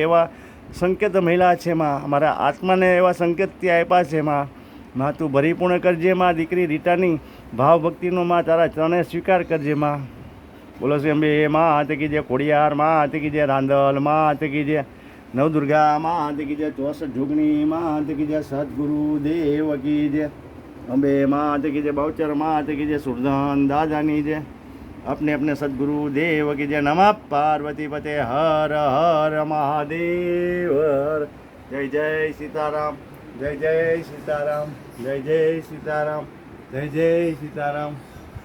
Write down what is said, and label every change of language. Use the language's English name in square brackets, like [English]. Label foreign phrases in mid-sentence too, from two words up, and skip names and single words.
[Gujarati] એવા સંકેત મહિલા છે મારા આત્માને એવા સંકેત ત્યાં આપ્યા છે તું ભરીપૂર્ણ કરજે દીકરી રીટાની ભાવ ભક્તિનો તારા ચરણે સ્વીકાર કરજે બોલો છે [Hindi] अंबे हाथ की जय, खोडियार हाथ की जय, रांदल हाथ की जय, नवदुर्गा हाथ की जय, 64 जोगणी हाथ की जय, सद्गुरुदेव की जय, अंबे हाथ की जय, बहुचर हाथ की जय, [Gujarati] સુરધન દાદાની જય। [Hindi] अपने अपने सद्गुरुदेव की जय। नमः पार्वती पते हर हर महादेव। जय जय सीताराम। [Gujarati] જય જય સીતારામ, જય જય સીતારામ, જય જય સીતારામ.